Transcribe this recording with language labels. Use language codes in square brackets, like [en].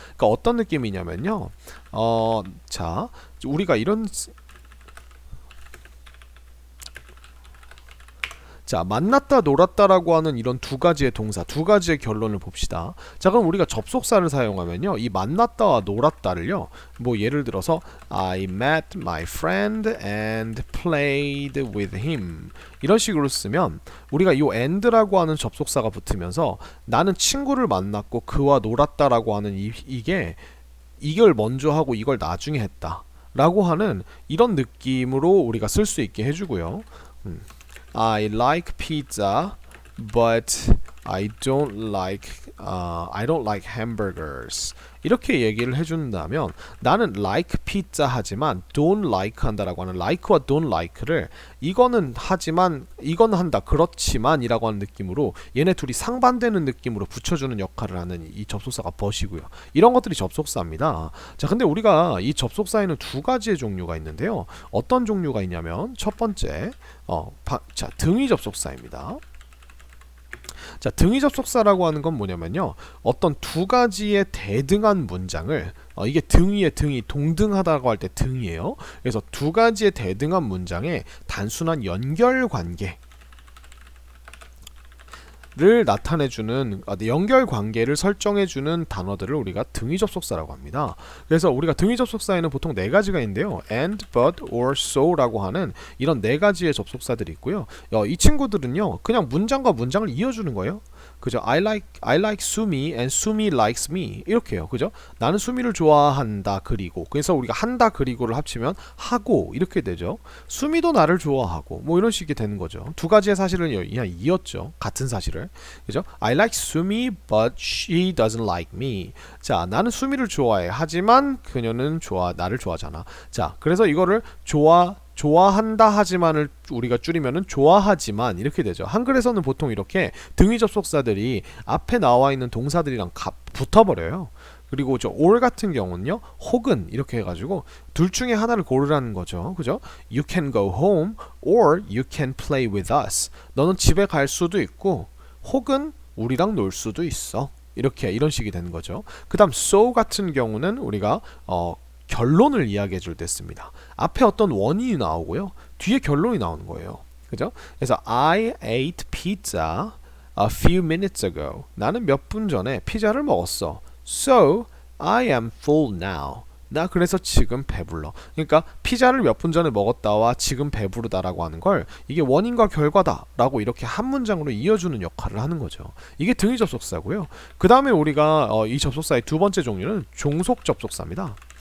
[ko] 그러니까 어떤 느낌이냐면요. 자 우리가 이런 자, 만났다 놀았다라고 하는 이런 두 가지의 동사, 두 가지의 결론을 봅시다. 자, 그럼 우리가 접속사를 사용하면요. 이 만났다와 놀았다를요. 뭐 예를 들어서 [en] I met my friend and played with him. [ko] 이런 식으로 쓰면 우리가 이 and라고 하는 접속사가 붙으면서 나는 친구를 만났고 그와 놀았다라고 하는 이게 이걸 먼저 하고 이걸 나중에 했다. 라고 하는 이런 느낌으로 우리가 쓸 수 있게 해주고요. [en] I like pizza, but I don't like hamburgers. [ko] 이렇게 얘기를 해준다면 나는 [en] like pizza [ko] 하지만 [en] don't like [ko] 한다라고 하는 like와 don't like를 이거는 하지만 이건 한다 그렇지만 이라고 하는 느낌으로 얘네 둘이 상반되는 느낌으로 붙여주는 역할을 하는 이 접속사가 but이고요. 이런 것들이 접속사입니다. 자, 근데 우리가 이 접속사에는 두 가지의 종류가 있는데요. 어떤 종류가 있냐면 첫 번째 자, 등위 접속사입니다. 자, 등위 접속사라고 하는 건 뭐냐면요. 어떤 두 가지의 대등한 문장을 이게 등위의 등이 동등하다고 할 때 등이에요. 그래서 두 가지의 대등한 문장의 단순한 연결 관계 를 나타내주는 연결 관계를 설정해주는 단어들을 우리가 등위 접속사라고 합니다. 그래서 우리가 등위 접속사에는 보통 네 가지가 있는데요. and, but, or, so라고 하는 이런 네 가지의 접속사들이 있고요. 이 친구들은요, 그냥 문장과 문장을 이어주는 거예요. 그죠? [en] I like Sumi and Sumi likes me 이렇게요. [ko] 그죠? 나는 수미를 좋아한다 그리고 그래서 우리가 한다 그리고를 합치면 하고 이렇게 되죠. 수미도 나를 좋아하고 뭐 이런 식이 되는 거죠. 두 가지의 사실을 그냥 이었죠. 같은 사실을. 그죠? [en] I like Sumi but she doesn't like me. [ko] 자, 나는 수미를 좋아해. 하지만 그녀는 나를 좋아하잖아. 자, 그래서 이거를 좋아한다 하지만을 우리가 줄이면은 좋아하지만 이렇게 되죠. 한글에서는 보통 이렇게 등위 접속사들이 앞에 나와 있는 동사들이랑 붙어버려요. 그리고 저 or 같은 경우는요, 혹은 이렇게 해가지고 둘 중에 하나를 고르라는 거죠. 그죠? [en] You can go home or you can play with us. [ko] 너는 집에 갈 수도 있고 혹은 우리랑 놀 수도 있어. 이런 식이 되는 거죠. 그 다음 so 같은 경우는 우리가 결론을 이야기해 줄 때 씁니다. 앞에 어떤 원인이 나오고요. 뒤에 결론이 나오는 거예요. 그죠? 그래서 [en] I ate pizza a few minutes ago. [ko] 나는 몇 분 전에 피자를 먹었어. [en] So I am full now. [ko] 나 그래서 지금 배불러. 그러니까 피자를 몇 분 전에 먹었다와 지금 배부르다라고 하는 걸 이게 원인과 결과다라고 이렇게 한 문장으로 이어주는 역할을 하는 거죠. 이게 등위 접속사고요. 그 다음에 우리가 이 접속사의 두 번째 종류는 종속 접속사입니다.